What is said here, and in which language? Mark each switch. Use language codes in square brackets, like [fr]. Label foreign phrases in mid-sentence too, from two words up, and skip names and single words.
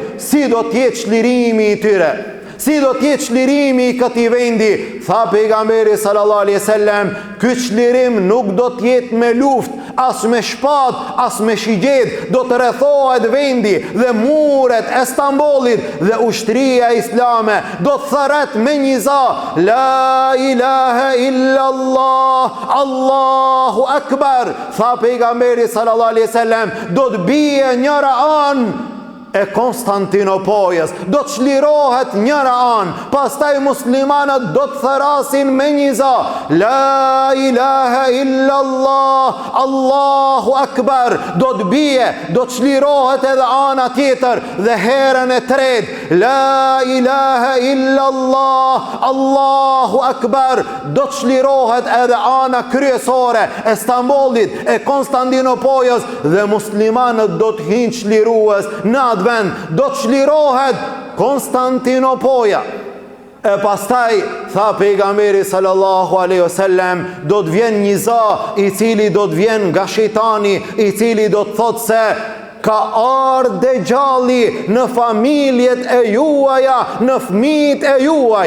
[sq] Si do të jetë çlirimi i tyre? Si do të jetë çlirimi i këtij vendi? Tha pejgamberi [ar] صلى الله عليه وسلم, [sq] ky çlirim nuk do të jetë me luftë, as me shpatë, as me shigjet. Do të rrethohet vendi dhe muret e Stambollit dhe ushtria islame do të thërret me një za, [ar] لا إله إلا الله، الله أكبر. [sq] Tha pejgamberi [ar] صلى الله عليه وسلم, [sq] do të bie njëra anë e Konstantinopojës, do të çlirohet njëra anë, pastaj muslimanët do të therasin me një za, [ar] لا إله إلا الله، الله أكبر. [sq] Do të bie, do të çlirohet edhe ana tjetër dhe herën e tretë, [ar] لا إله إلا الله، الله أكبر. [sq] Do të çlirohet edhe ana kryesore e Stambollit, e Konstantinopojës dhe muslimanët do të hinë çlirues në vend, do të çlirohet Konstantinopoja. E pastaj tha pejgamberi [ar] صلى الله عليه وسلم, [sq] do të vjen një za i cili do të vjen nga shejtani, i cili do të thotë se ka ardhur Dejjalli në familjet e juaja, në fëmijët e juaj.